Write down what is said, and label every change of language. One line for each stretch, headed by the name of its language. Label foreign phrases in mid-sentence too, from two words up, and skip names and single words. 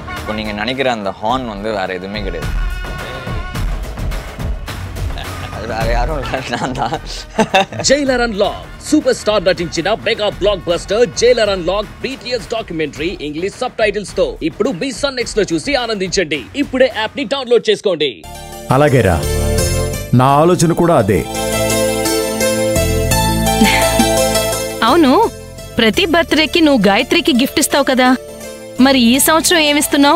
Tamil: இப்போ நீங்கள் நினைக்கிற அந்த ஹார்ன் வந்து வேறு எதுவுமே கிடையாது. அது வேற யாரும் இல்லை, நான் தான்.
Telugu: జైలర్ అన్లాక్ సూపర్ స్టార్ నటించిన మెగా బ్లాక్ బస్టర్ జైలర్ అన్లాక్ BTS డాక్యుమెంటరీ ఇంగ్లీష్ సబ్ టైటిల్స్ తో ఇప్పుడు మీ సన్ నెక్స్ట్ లో చూసి ఆనందించండి. ఇప్పుడే యాప్ ని డౌన్లోడ్ చేసుకోండి. అలాగేరా, నా ఆలోచన కూడా అదే. అవును, ప్రతి బర్త్డేకి నువ్వు గాయత్రికి గిఫ్ట్ ఇస్తావు కదా, మరి ఈ సంవత్సరం ఏమిస్తున్నావు?